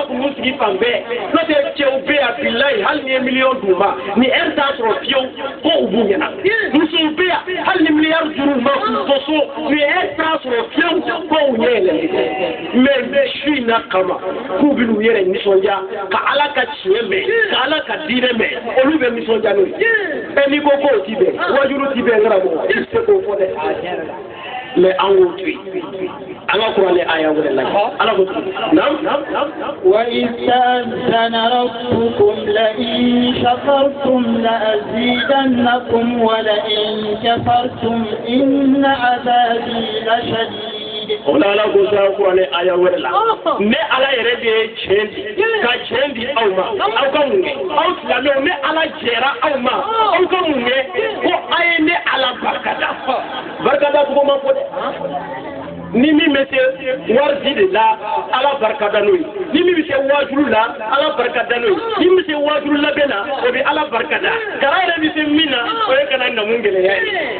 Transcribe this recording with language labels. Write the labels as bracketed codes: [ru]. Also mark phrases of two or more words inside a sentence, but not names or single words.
[bm] k'u n'u sigi fan bɛɛ n'o tɛ cɛw bɛ yan bilahi hali ni ye miliyɔn d'u ma ni heure t'a sɔrɔ fiyewu ko u b'u ɲɛna musow bɛ yan hali ni miliyari duuru ma k'u to so ni heure t'a sɔrɔ fiyewu ko u ɲɛ yɛlɛlen mais su in na kama k'u bɛ n'u yɛrɛ nisɔndiya ka Ala ka tiɲɛ mɛn ka Ala ka diinɛ mɛn olu bɛ nisɔndiya n'o ye n'i ko k'o ti bɛn wajulu ti bɛn karamɔgɔ i tɛ k'o fɔ dɛ mais an k'o to yen an ka kuranɛ aya wɛrɛ lajɛ Ala ko [ar] وإذ تأذن ربكم لئن شكرتم لأزيدنكم ولئن كفرتم إن عذابي لشديد [bm] o la Ala ko sa kuranɛ aya wɛrɛ la ne Ala yɛrɛ de ye tiɲɛ di ka tiɲɛ di aw ma aw ka mun kɛ aw silamɛw ne Ala jɛra aw ma aw ka mun kɛ ko a ye ne Ala barikada barikada cogo ma fɔ dɛ ni min bɛ se wari di de la Ala barikada n'o ye ni min bɛ se wajulu la Ala barikada n'o ye ni min bɛ se wajulu labɛn na o bɛ Ala barikada kara yɛrɛ bɛ se min na o ye kana namu gɛlɛya ye